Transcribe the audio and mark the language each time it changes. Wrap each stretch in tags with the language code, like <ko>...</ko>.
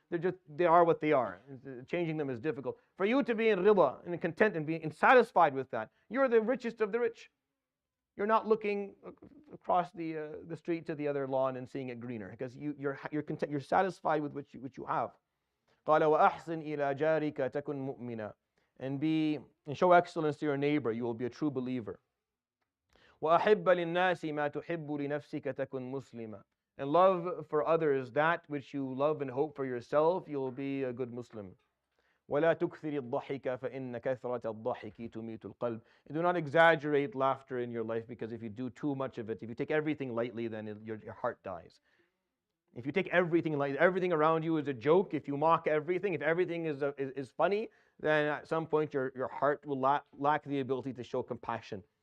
<en>They are what they are. Changing them is difficult. For you to be in rida and content and being satisfied with that, you're the richest of the rich. You're not looking across the street to the other lawn and seeing it greener, because you're content. You're satisfied with what you have.</en> <ar>قال وأحسن إلى جارك تكن مؤمنا.</ar> <en>And show excellence to your neighbor, you will be a true believer.</en> <ar>وأحب للناس ما تحب لنفسك تكن مسلما.</ar> <en>And love for others that which you love and hope for yourself, you will be a good Muslim.</en> <ar>ولا تكثر الضحك فإن كثرة الضحك تميت القلب.</ar> <en>And do not exaggerate laughter in your life, because if you do too much of it, if you take everything lightly, then your heart dies. If you take everything lightly, everything around you is a joke, if you mock everything, if everything is funny, then at some point your heart will lack the ability to show compassion.</en>